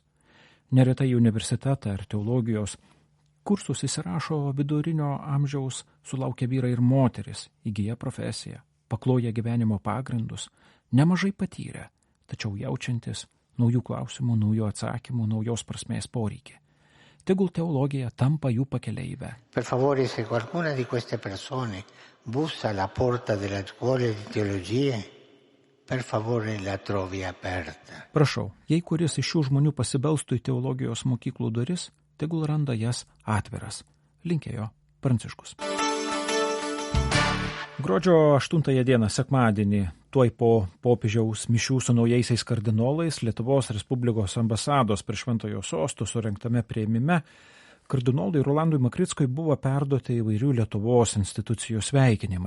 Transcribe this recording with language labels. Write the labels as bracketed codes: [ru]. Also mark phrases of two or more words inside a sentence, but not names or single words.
[lt] Neretai į universitetą ar teologijos kursus įsirašo vidurinio amžiaus sulaukę vyrai ir moteris, įgyja profesiją, pakloja gyvenimo pagrindus, nemažai patyrę, tačiau jaučiantis naujų klausimų, naujų atsakymų, naujos prasmės poreikį. Tegul teologija tampa jų pakeleive. [it] Per favore, se qualcuna di queste persone bussa alla porta della scuola di teologia, per favore la trovi aperta. [lt] Prašau, jei kuris iš šių žmonių pasibelstų į teologijos mokyklų duris, tegul randa jas atviras. Linkėjo Pranciškus. Gruodžio 8 dieną, sekmadienį, tuoj po popiežiaus mišių su naujaisiais kardinolais Lietuvos Respublikos ambasados prie Šventojo Sosto surengtame priėmime, kardinolui Rolandui Makrickui buvo perduoti įvairių Lietuvos institucijų sveikinimai.